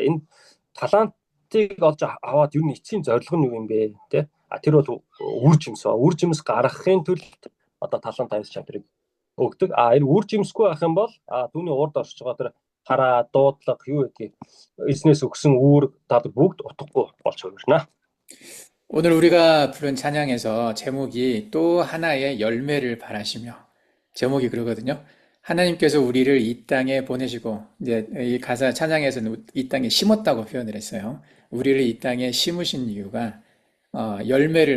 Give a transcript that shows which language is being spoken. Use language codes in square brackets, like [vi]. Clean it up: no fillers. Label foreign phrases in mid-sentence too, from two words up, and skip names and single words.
[mn] Энэ талантыг олж аваад юу эцсийн зорилго нь юу юм бэ? Тэ? Тэр бол үр жимс ба үр жимс гаргахын тулд одоо талант аяс чадрыг өгдөг. Энэ үр жимсгүй байх юм бол түүний урд оршиж байгаа тэр хараа, дуудлага юу гэдгийг эзнээс өгсөн үүрэг дадар бүгд утгагүй болж хувирна. [ko] 오늘 우리가 부른 찬양에서 제목이 또 하나의 열매를 바라시며 제목이 그러거든요. 하나님께서 우리를 이 땅에 보내시고 이제 이 가사 찬양에서는 이 땅에 심었다고 표현을 했어요. 우리를 이 땅에 심으신 이유가 열매를